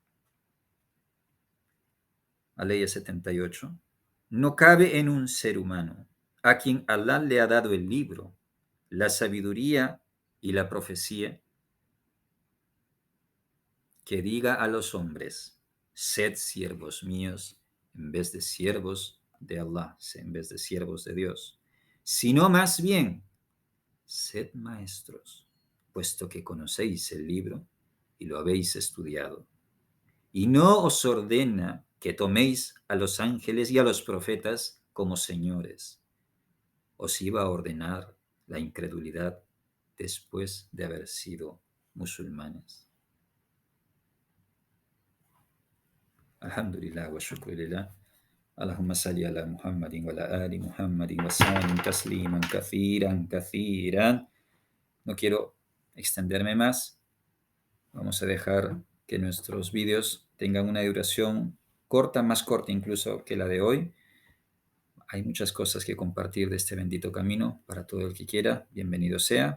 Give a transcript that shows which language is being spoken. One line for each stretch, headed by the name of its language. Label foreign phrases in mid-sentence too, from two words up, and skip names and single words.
Spanish: aleya 78, no cabe en un ser humano a quien Allah le ha dado el libro, la sabiduría y la profecía, que diga a los hombres, sed siervos míos en vez de siervos de Allah, en vez de siervos de Dios, sino más bien, sed maestros, puesto que conocéis el libro y lo habéis estudiado. Y no os ordena que toméis a los ángeles y a los profetas como señores. Os iba a ordenar la incredulidad después de haber sido musulmanes.
Arabic: الحمد لله والشكر لله. اللهم صل على محمد وعلى آل محمد وسلم تسليما كثيرا.
Spanish: No quiero extenderme más. Vamos a dejar que nuestros vídeos tengan una duración corta, más corta incluso que la de hoy. Hay muchas cosas que compartir de este bendito camino para todo el que quiera. Bienvenido sea.